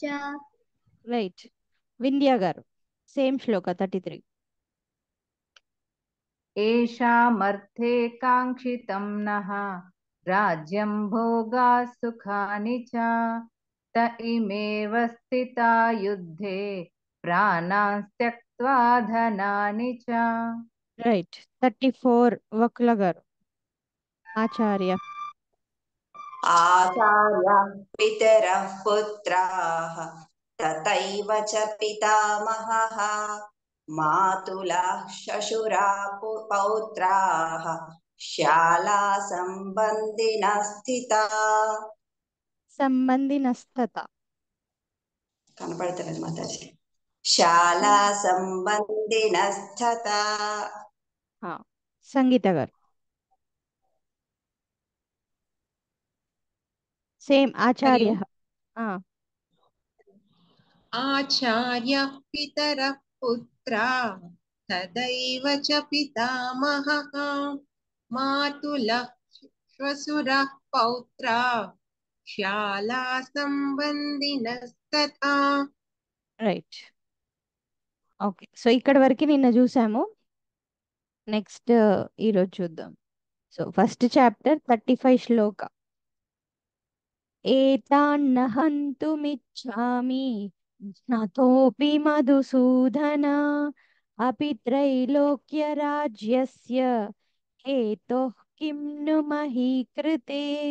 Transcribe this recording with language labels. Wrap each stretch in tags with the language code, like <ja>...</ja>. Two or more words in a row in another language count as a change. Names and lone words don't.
<te>రైట్. వింధ్య గారు సేమ్ శ్లోక 33.</te> <sa>येषामर्थे काङ्क्षितं नः राज्यं भोगा सुखानि च त इमेव स्थिता युद्धे प्राणान् त्यक्त्वा धनानि च</sa> <te>రైట్. 34 వకుల గారు ఆచార్య.</te> <sa>आचार्याः पितरः पुत्राः तथैव च पितामहः मातुलः श्वशुराः पौत्राः शाला सम्बन्धिनः स्थिता సంబంధినస్తత.</sa> <te>కనపడతలేదు మాతాజీ</te> <sa>శాలా సంబంధినः స్థితా</sa> <te>సంగీత గారు సేమ్ ఆచార్య.</te> <sa>आचार्यः पितरः पुत्राः तदैव च पितामहः मातुलः श्वशुरः पौत्राः शाला संबंधिनस्तथा</sa> <te>రైట్. ఓకే. సో ఇక్కడ వరకు నిన్న చూసాము. నెక్స్ట్ ఈరోజు చూద్దాం. సో</te> <en>first chapter</en> <te>35 శ్లోక.</te> <sa>ఏతాన్న హంతుమిచ్ఛామి జ్ఞాతోపి మధుసూదన అపి త్రైలోక్య రాజ్యస్య హేతోః కిం ను మహీకృతే.</sa>